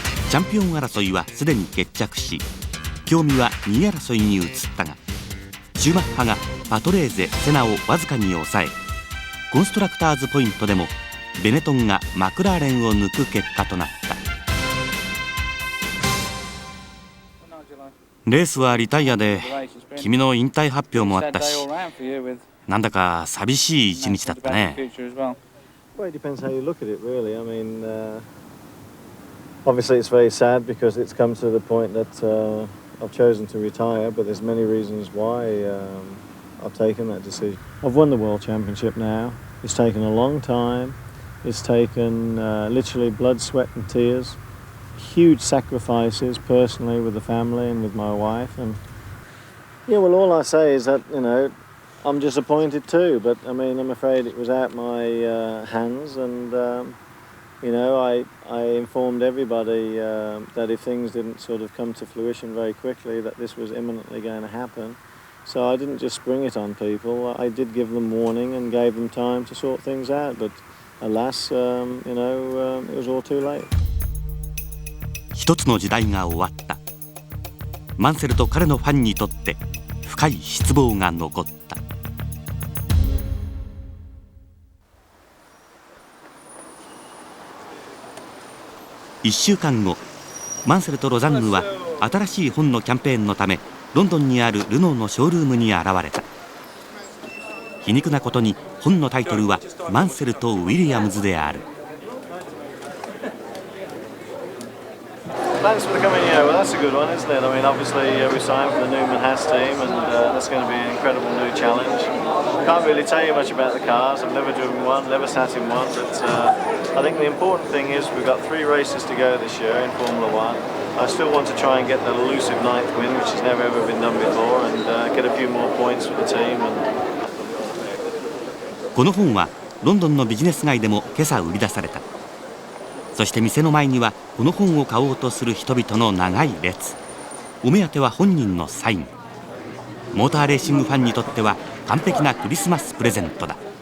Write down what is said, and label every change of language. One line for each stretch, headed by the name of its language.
Japanese: チャンピオン争いはすでに決着し興味は2位争いに移ったがシューマッハがパトレーゼ、セナをわずかに抑えコンストラクターズポイントでもベネトンがマクラーレンを抜く結果となった。レースはリタイアで君の引退発表もあったしなんだか寂しい一日だったね。
English: Well, it depends how you look at it, really. I mean, obviously it's very sad because it's come to the point that I've chosen to retire, but there's many reasons why I've taken that decision. I've won the World Championship now. It's taken a long time. It's taken literally blood, sweat and tears. Huge sacrifices personally with the family and with my wife. And yeah, well, all I say is that, you know, I'm disappointed too, but I mean, I'm afraid it was out my hands, and you know, I informed everybody that if things didn't sort of come to fruition very quickly, that this was imminently going to happen. So I didn't just spring it on people. I did give them warning and gave them time to sort things out, but alas, you know, it was all too late.
Japanese: 一つの時代が終わった。マンセルと彼のファンにとって深い失望が残った。 1週間後、マンセルとロザンヌは新しい本のキャンペーンのためロンドンにあるルノーのショールームに現れた。皮肉なことに本のタイトルはマンセルとウィリアムズである。
English: Thanks for coming. Yeah, well, that's a good one, isn't it? I mean, obviously, we signed for the new Manhas team, and that's going to be an incredible new challenge. Can't really tell you much about the cars. I've never driven one, never sat in one, but I think the important thing is we've got 3 races to go this year in Formula One. I still want to try and get that elusive 9th win, which has never ever been done before, and get a few more points for the team.
Japanese: この本はロンドンのビジネス街でも今朝売り出された。そして店の前にはこの本を買おうとする人々の長い列。お目当ては本人のサイン。モーターレーシングファンにとっては完璧なクリスマスプレゼントだ。